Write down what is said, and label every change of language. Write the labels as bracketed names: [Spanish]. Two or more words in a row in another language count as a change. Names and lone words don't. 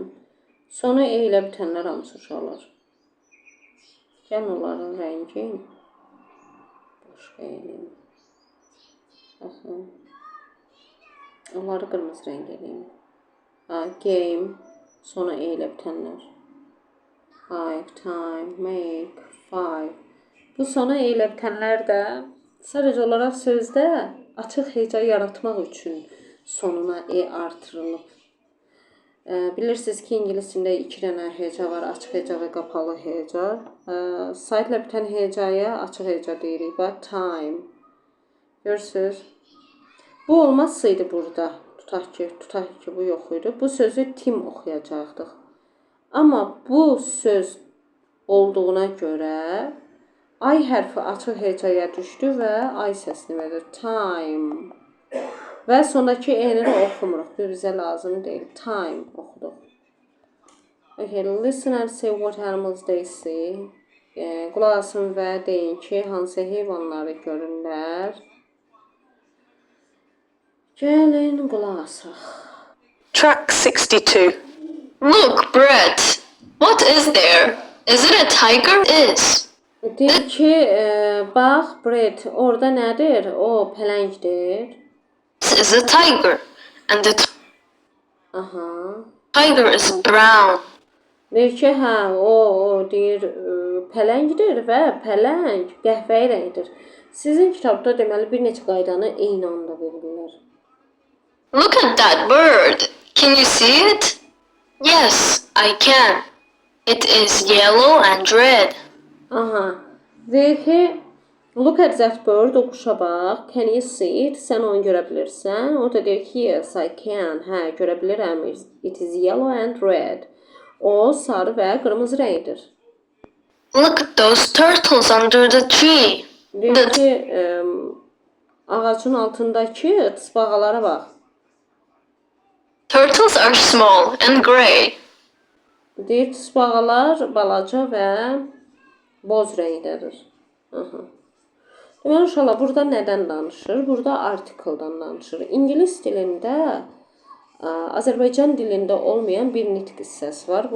[Azerbaijani] Sonu E ilə bitənlər hamısı uşaqlar. Gəlin onların rəngin. Başqa eləyim. Baxın. Onları qırmızı rəng eləyim. Game. Sona E ilə bitənlər. [English] Five, time, make, five. [Azerbaijani] Bu sona E ilə bitənlər də sadəcə olaraq sözdə açıq heca yaratmaq üçün sonuna E artırılıb. Bilirsiniz ki, ingiliscində 2 dənə heca var, açıq heca və qapalı heca. Side ilə bitən hecaya açıq heca deyirik. [English] But time. [Azerbaijani] Görürsünüz? Bu olmazsaydı burada. Tutaq ki, bu yox idi. Bu sözü tim oxuyacaqdıq. Amma bu söz olduğuna görə ay hərfi açıq hecaya düşdü və ay səsini verir. [English] Time. [Azerbaijani] Və sondakı E-ni oxumuruq. Bizə lazım deyil. Time oxuduq. [English] Okay, listen and say what animals they see. [Azerbaijani] Qulaq asın və deyin ki, hansı heyvanları görürlər. Gəlin qulaq asaq. [English] Track 62. Look, Brett. What is there? Is it a tiger? It is. [Azerbaijani] Deyir ki, bax, Brett, orada nədir? O, pələngdir. [English] This is a tiger. And the tiger is brown. [Azerbaijani] Deyir ki, hə, o deyir, pələngdir və pələng qəhvəyi rəngdir. Sizin kitabda deməli bir neçə qaydanı eyni anda verirlər. [English] Look at that bird. Can you see it? Yes, I can. It is yellow and red. [Azerbaijani] Deyir ki, [English] look at that bird, [Azerbaijani] o quşa bax. [English] Can you see it? [Azerbaijani] Sən onu görə bilirsən. O da deyir ki, [English] yes, I can. [Azerbaijani] Hə, görə bilirəm. [English] It is yellow and red. [Azerbaijani] O sarı və qırmızı rəngdir. [English] Look at those turtles under the tree. [Azerbaijani] Deyir ki, ağacın altındakı tısbağalara bax. [English] Turtles are small and gray. [Azerbaijani] Deyir, tısbağalar balaca və boz rəngdədir. Deməli, uşaqlar, burada nədən danışır? Burada artikeldan danışır. İngilis dilində, Azərbaycan dilində olmayan bir nitq hissəsi var.